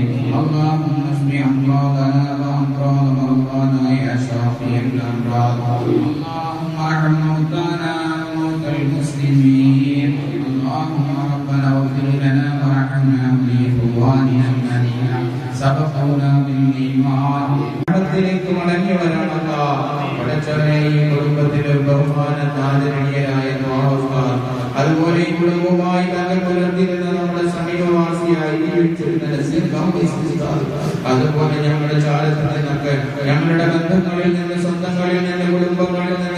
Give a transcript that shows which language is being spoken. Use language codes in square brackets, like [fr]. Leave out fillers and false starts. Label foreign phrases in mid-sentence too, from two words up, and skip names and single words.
[ar] اللهم اشف أمراضنا وأمراض مرضانا يا شافي الأمراض. اللهم ارحم موتانا وموتى المسلمين. اللهم ربنا اغفر لنا وارحمنا بإخواننا الذين سبقونا بالإيمان. [ml] ിലേക്ക് മടങ്ങി വരാനുള്ള പടച്ചവനെ ഈ കുടുംബത്തിലെ ബഹുമാനത്താദരണീയരായ അതുപോലെ ഈ കുടുംബവുമായി തങ്ങൾ പുലർത്തിരുന്ന നമ്മുടെ സമീപവാസിയായി അതുപോലെ ഞങ്ങളുടെ ചാലത്തിൽ നിന്നൊക്കെ ഞങ്ങളുടെ ബന്ധങ്ങളിൽ നിന്ന് സ്വന്തങ്ങളിൽ നിന്ന് കുടുംബങ്ങളിൽ